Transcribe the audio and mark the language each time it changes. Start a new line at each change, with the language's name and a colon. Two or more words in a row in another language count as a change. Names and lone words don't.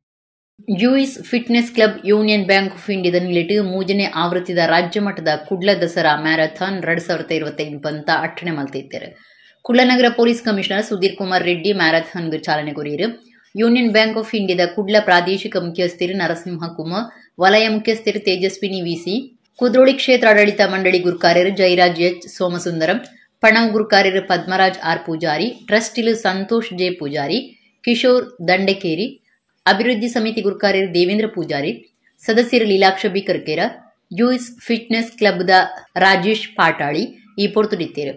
Tulu: ಯುಎಸ್ ಫಿಟ್ನೆಸ್ ಕ್ಲಬ್ ಯೂನಿಯನ್ ಬ್ಯಾಂಕ್ ಆಫ್ ಇಂಡಿಯಾದ ನಿಲಿಟ್ಟು 3ನೇ ಆವೃತ್ತಿದ ರಾಜ್ಯ ಮಟ್ಟದ ಕುಡ್ಲ ದಸರಾ ಮ್ಯಾರಥಾನ್ 2025 ಪಂತ ಅಟ್ಟಣೆ ಮಲ್ತಿದ್ದಾರೆ. ಕುಡ್ಲನಗರ ಪೊಲೀಸ್ ಕಮಿಷನರ್ ಸುಧೀರ್ ಕುಮಾರ್ ರೆಡ್ಡಿ ಮ್ಯಾರಥಾನ್ಗೆ ಚಾಲನೆ ಕೊರಿಯರು. ಯೂನಿಯನ್ ಬ್ಯಾಂಕ್ ಆಫ್ ಇಂಡಿಯಾದ ಕುಡ್ಲ ಪ್ರಾದೇಶಿಕ ಮುಖ್ಯಸ್ಥರು ನರಸಿಂಹ ಕುಮಾರ್, ವಲಯ ಮುಖ್ಯಸ್ಥರು ತೇಜಸ್ವಿನಿ ವಿಸಿ, ಕುದ್ರೋಳಿ ಕ್ಷೇತ್ರ ಆಡಳಿತ ಮಂಡಳಿ ಗುರುಕಾರ್ಯರು ಜಯರಾಜ್ ಎಚ್ ಸೋಮಸುಂದರಂ, ಪಣವ್ ಗುರುಕಾರ್ಯರು ಪದ್ಮರಾಜ್ ಆರ್ ಪೂಜಾರಿ, ಟ್ರಸ್ಟಿಲು ಸಂತೋಷ್ ಜೆ ಪೂಜಾರಿ, ಕಿಶೋರ್ ದಂಡಕೇರಿ, ಅಭಿವೃದ್ಧಿ ಸಮಿತಿ ಗುರುಕಾರ್ಯರು ದೇವೇಂದ್ರ ಪೂಜಾರಿ, ಸದಸ್ಯರು ಲೀಲಾಕ್ಷ ಬಿ ಕರ್ಕೇರ, ಯುಎಸ್ ಫಿಟ್ನೆಸ್ ಕ್ಲಬ್ದ ರಾಜೇಶ್ ಪಾಟಾಳಿ ಈ ಪೊರ್ತುಡಿತ್ತೇರು.